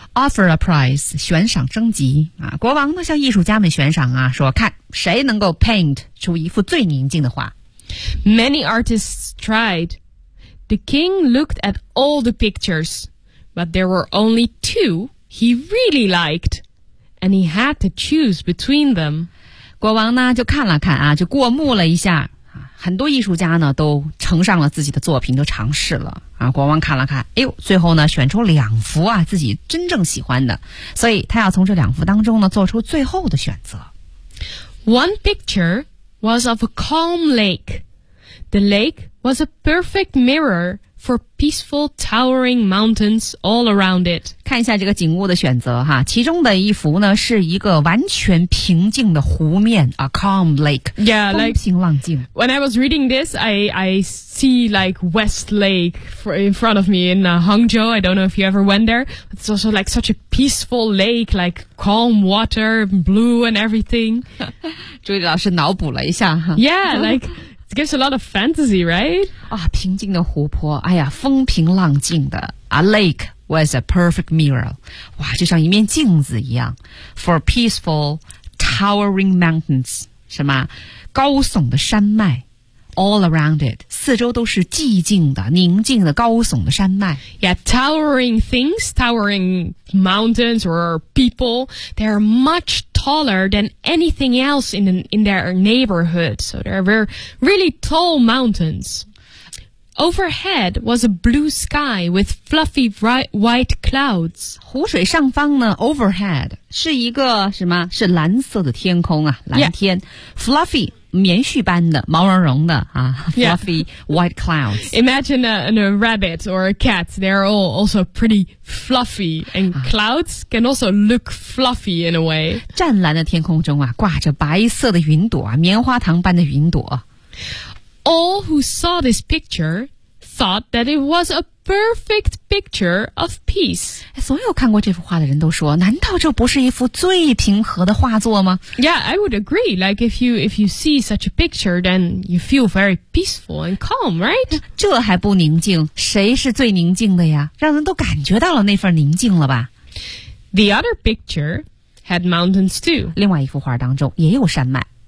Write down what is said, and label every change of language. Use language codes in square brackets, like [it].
[en] Offer a prize, [zh] 悬赏征集、啊、国王呢向艺术家们悬赏啊，说看谁能够 paint 出一幅最宁静的画。 [en] Many artists tried. The king looked at all the pictures, but there were only two he really liked, and he had to choose between them. [zh] 国王呢就看了看啊，就过目了一下。很多艺术家呢都呈上了自己的作品，都尝试了啊。国王看了看，哎呦，最后呢选出两幅啊自己真正喜欢的，所以他要从这两幅当中呢做出最后的选择。 [en] One picture was of a calm lake. The lake was a perfect mirror for peaceful towering mountains all around it. [zh] 看一下这个景物的选择哈，其中的一幅呢是一个完全平静的湖面 ， [en] a calm lake. Yeah, [zh] 风平浪静。 [en] Like, when I was reading this, I see like West Lake in front of me in Hangzhou. I don't know if you ever went there. It's also like such a peaceful lake, like calm water, blue and everything. [zh] 朱莉老师脑补了一下哈。 [en] Yeah, like. It gives a lot of fantasy, right? [zh] 啊，平静的湖泊，哎呀，风平浪静的。 [en] A lake was a perfect mirror. [zh] 哇，就像一面镜子一样。 [en] For peaceful, towering mountains, [zh] 什么？高耸的山脉。 [en] all around it. [zh] 四周都是寂静的、宁静的、高耸的山脉。 [en] Yeah, towering things, towering mountains or people, they are much taller than anything else in their neighborhood. So they're very, really tall mountains. Overhead was a blue sky with fluffy white clouds. [zh] 湖水上方呢 overhead, 是一个什么是蓝色的天空啊蓝天、 [en] yeah. [zh] Fluffy, 棉絮般的毛茸茸的啊 fluffy、 [en] yeah. white clouds. Imagine a rabbit or a cat, they're all also pretty fluffy, and clouds can also look fluffy in a way. [zh] 湛蓝的天空中啊挂着白色的云朵啊棉花糖般的云朵。 [en] All who saw this picture thought that it was a perfect picture of peace. [zh] 所有看过这幅画的人都说，难道这不是一幅最平和的画作吗？ [en] Yeah, I would agree. Like if you see such a picture, then you feel very peaceful and calm, right? [zh] 这还不宁静？谁是最宁静的呀？让人都感觉到了那份宁静了吧？ [en] The other picture had mountains too. [zh] 另外一幅画当中也有山脉。